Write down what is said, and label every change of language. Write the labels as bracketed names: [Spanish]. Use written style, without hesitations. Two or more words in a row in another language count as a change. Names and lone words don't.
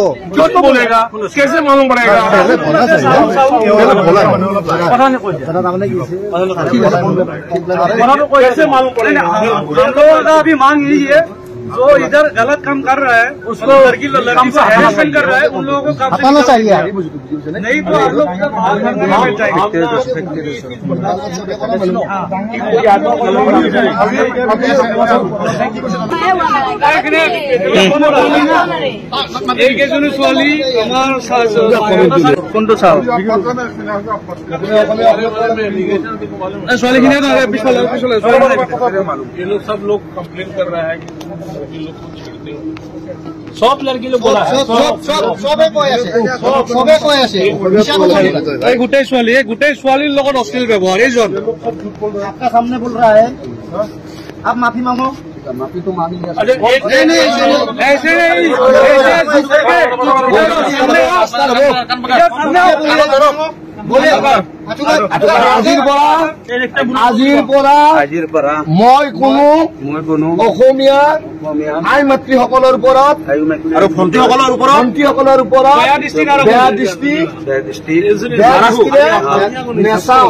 [Hindi] क्यों तो बोलेगा, कैसे मालूम पड़ेगा? पहले बोलना चाहिए, कैसे मालूम पड़ेगा? हम लोगों का अभी मांग यही है, जो इधर गलत काम कर रहा है उसको लड़की को हैरेसमेंट कर रहा है, उन लोगों को हटाना चाहिए। नहीं तो हम लोग [Assamese] এইকেইজনী ছোৱালী আমাৰ কোনটো চাওঁ ছোৱালীখিনি পিছফালে [Hindi] ये लोग सब लोग कंप्लेन कर रहा है कि लोग को छेड़ते हैं। सब लड़की लोग बोला [Assamese] গোটেই ছোৱালীৰ লগত অশ্লীল ব্যৱহাৰ এইজন [Hindi] आपका सामने बोल रहा है, आप माफी मांगो। माफी तो मांगी अरे ऐसे [Assamese] আজিৰ পৰা মই কোনো অসমীয়া আই মাতৃসকলৰ ওপৰত আৰু ভণ্টিসকলৰ ওপৰত বেয়া দৃষ্টি নেচাওঁ।